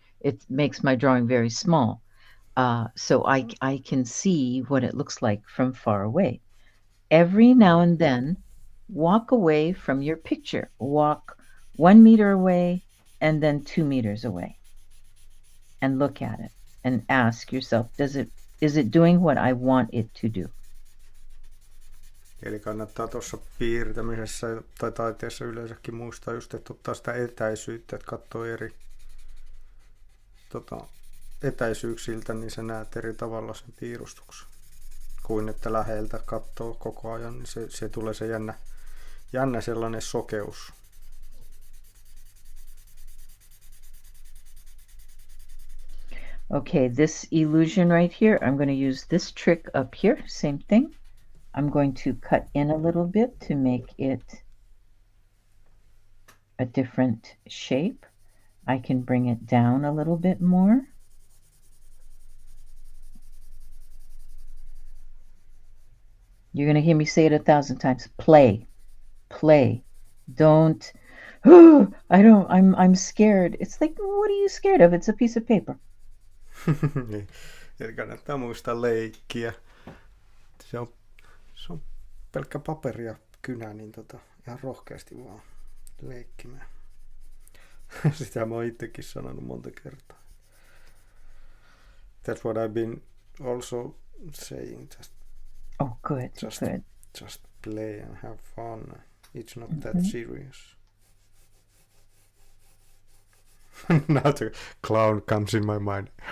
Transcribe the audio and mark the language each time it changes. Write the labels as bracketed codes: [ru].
[en] It makes my drawing very small. So I can see what it looks like from far away. Every now and then, walk away from your picture. Walk 1 meter away and then 2 meters away, and look at it and ask yourself, is it doing what I want it to do? [fi] Eli kannattaa tuossa piirtämisessä tai taiteessa yleensäkin muistaa just, että ottaa sitä etäisyyttä, että katsoo eri etäisyyksiltä, niin sä näet eri tavalla sen piirustuksen. Kuin että läheltä katsoo koko ajan, niin se tulee se jännä sellainen sokeus. [en] Okay, this illusion right here, I'm going to use this trick up here, same thing. I'm going to cut in a little bit to make it a different shape. I can bring it down a little bit more. You're going to hear me say it 1,000 times. Play. Play. Don't, I'm scared. It's like, what are you scared of? It's a piece of paper. [fi] Niin. Eli kannattaa muistaa leikkiä. Se on pelkkä paperi ja kynä, niin ihan rohkeasti vaan leikkimään. Sitä mä oon itsekin sanonut monta kertaa. [en] That's what I've been also saying. Good. Just play and have fun. It's not that serious. Now the clown comes in my mind.